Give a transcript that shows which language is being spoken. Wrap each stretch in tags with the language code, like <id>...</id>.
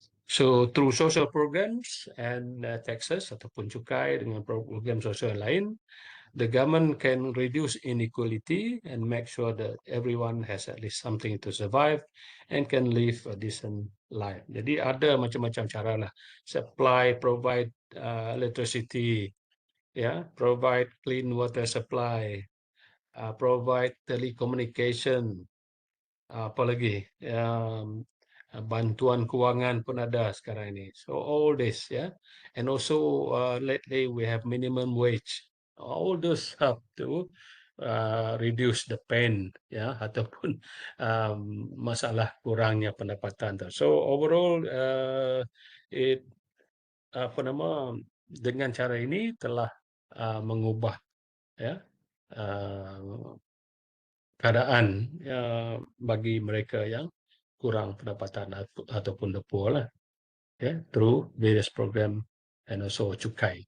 <en>So through social programs and taxes</en> <ms>ataupun cukai dengan program sosial lain,</ms> <en>the government can reduce inequality and make sure that everyone has at least something to survive and can live a decent life.</en> <ms>Jadi ada macam-macam cara lah.</ms> <en>Supply, provide electricity, provide clean water supply, provide telecommunication,</en> <ms>apa lagi, bantuan kewangan pun ada sekarang ini.</ms> <en>So all this, yeah, and also lately we have minimum wage. All those help to reduce the pain, ya,</en> <ms>ataupun um, masalah kurangnya pendapatan.</ms> <en>So overall, it</en> <ms>apa nama dengan cara ini telah mengubah, ya, uh, keadaan bagi mereka yang kurang pendapatan ataupun</ms> <en>the poor</en> <ms>lah, ya,</ms> <en>through various program and also</en> <ms>cukai.</ms>